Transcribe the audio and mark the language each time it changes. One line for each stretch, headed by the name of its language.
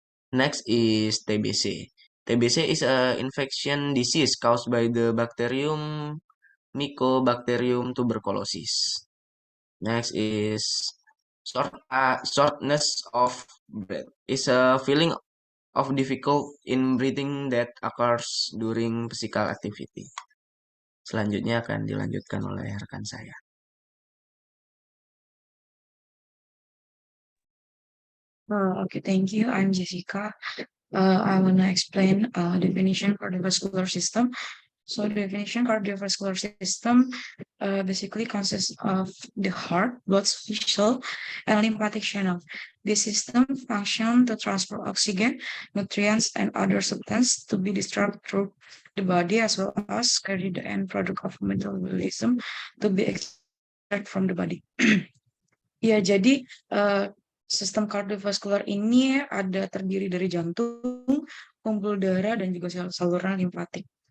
English: Next is TBC. TBC is a infection disease caused by the bacterium Mycobacterium tuberculosis. Next is shortness of breath. Is a feeling of difficult in breathing that occurs during physical activity.
Indonesian: Selanjutnya akan dilanjutkan oleh rekan saya.
English: Okay, thank you. I'm Jessica. I want to explain definition cardiovascular system. So definition cardiovascular system basically consists of the heart, blood vessel, and lymphatic channel. This system function to transfer oxygen, nutrients, and other substances to be distributed through the body as well as carry the end product of metabolism to be extracted from the body.
Indonesian: Ya, jadi sistem kardiovaskular ini terdiri dari jantung, pembuluh darah, dan juga saluran limfatik.